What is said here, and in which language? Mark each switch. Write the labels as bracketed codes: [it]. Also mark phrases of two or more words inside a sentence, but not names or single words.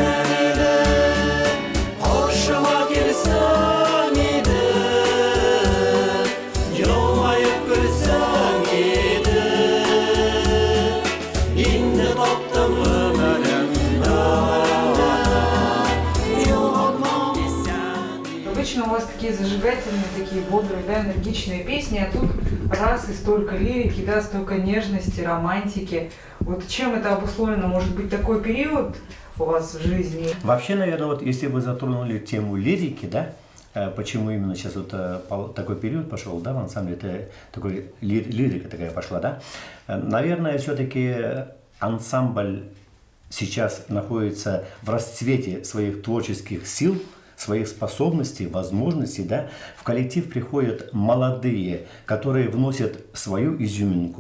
[uz] Qoshima kelsang edi, yolmayib ko'rsang edi. Endi topdim umidimda, yo'qotmam desang edi. [ru] Обычно у вас такие зажигательные, такие бодрые, да, энергичные песни, а тут раз и столько лирики, да, столько нежности, романтики. Вот чем это обусловлено? Может быть, такой период у вас в жизни? Вообще, наверное, вот если вы затронули тему лирики, да, почему именно сейчас вот такой период пошел, да, в ансамбле, это такой лирика такая пошла, да, наверное, все-таки ансамбль сейчас находится в расцвете своих творческих сил, своих способностей, возможностей, да, в коллектив приходят молодые, которые вносят свою изюминку.